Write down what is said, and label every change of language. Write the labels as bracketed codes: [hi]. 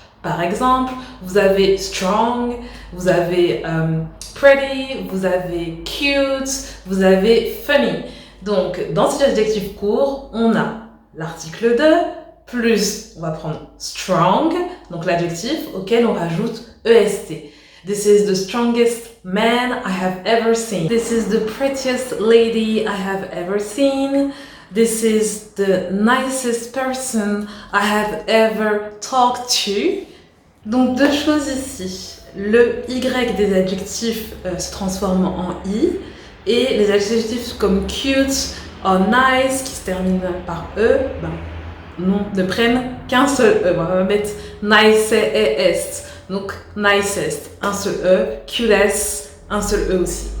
[fr] Par exemple, vous avez strong, vous avez pretty, vous avez cute, vous avez funny. Donc, dans cet adjectif court, on a l'article de, plus, on va prendre strong, donc l'adjectif auquel on rajoute est. [en] This is the strongest man I have ever seen. This is the prettiest lady I have ever seen. This is the nicest person I have ever talked to. [fr] Donc 2 choses ici. Le Y des adjectifs se transforme en I et les adjectifs comme cute ou nice qui se terminent par E, ne prennent qu'un seul E. On va mettre nicest. Donc nicest, un seul E, cutest, un seul E aussi.